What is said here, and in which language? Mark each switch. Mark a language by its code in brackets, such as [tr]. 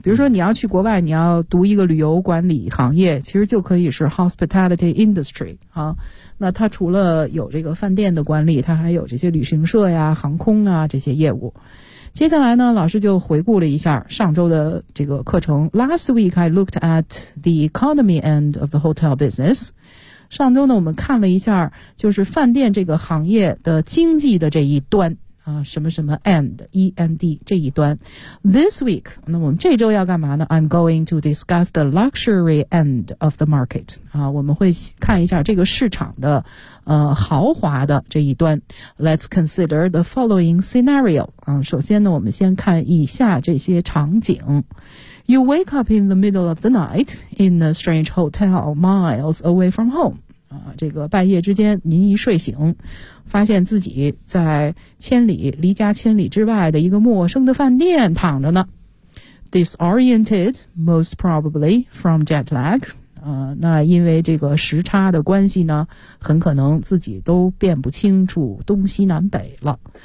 [zh] 比如说你要去国外，你要读一个旅游管理行业，其实就可以是 hospitality industry 啊。那它除了有这个饭店的管理，它还有这些旅行社呀、航空啊这些业务。接下来呢，老师就回顾了一下上周的这个课程。 [en] Last week I looked at the economy end of the hotel business. [zh] 上周呢，我们看了一下就是饭店这个行业的经济的这一端啊，什么什么 end 这一端。 [en] This week， [zh] 那我们这周要干嘛呢 [en] ？I'm going to discuss the luxury end of the market. [zh] 啊，我们会看一下这个市场的豪华的这一端。 [en] Let's consider the following scenario. [zh] 啊，首先呢，我们先看以下这些场景。 [en] You wake up in the middle of the night in a strange hotel miles away from home. [zh] 啊，这个半夜之间您一睡醒，发现自己在千里离家千里之外的一个陌生的饭店躺着呢。 [en] Disoriented, most probably from jet lag. [zh] 那因为这个时差的关系呢，很可能自己都辨不清楚东西南北了。